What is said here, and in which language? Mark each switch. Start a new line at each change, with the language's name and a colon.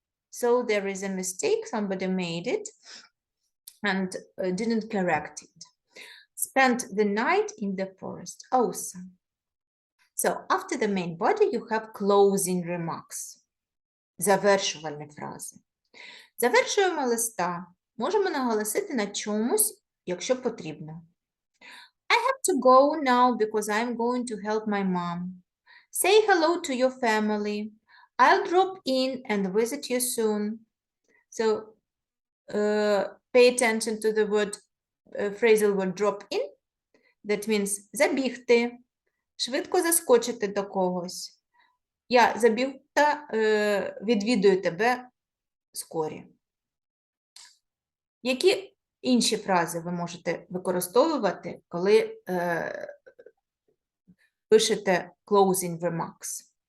English: So there is a mistake, somebody made it and didn't correct it. Spent the night in the forest. Awesome. So after the main body you have closing remarks.
Ukrainian: Завершувальні фрази. Завершуємо листа. Можемо наголосити на чомусь, якщо потрібно.
English: I have to go now because I'm going to help my mom. Say hello to your family. I'll drop in and visit you soon. So pay attention to the word, phrasal word drop in. That means
Ukrainian: забігти, швидко заскочити до когось. Я забіг та відвідую тебе скорі. Які інші фрази ви можете використовувати, коли пишете
English: closing remarks?